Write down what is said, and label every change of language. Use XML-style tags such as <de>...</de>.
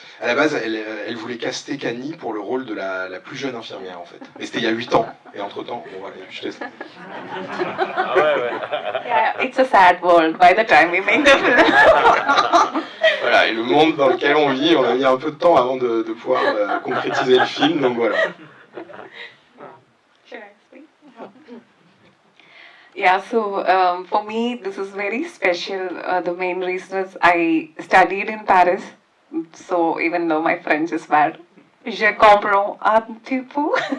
<fr>À la base, elle voulait caster Kani pour le rôle de la plus jeune infirmière, en fait. Et c'était il y a 8 ans. Et entre-temps, bon, voilà, je laisse. Ah ouais.</fr> <en>Yeah, it's a sad world by the time we make the film.</en> <fr>Voilà, et le monde dans lequel on vit, on a mis un peu de temps avant de pouvoir concrétiser le film, donc voilà.</fr> <en>Should I speak? Yeah, so for me, this is very special. The main reason is I studied in Paris, so even though my French is bad, je comprends un petit peu.</en>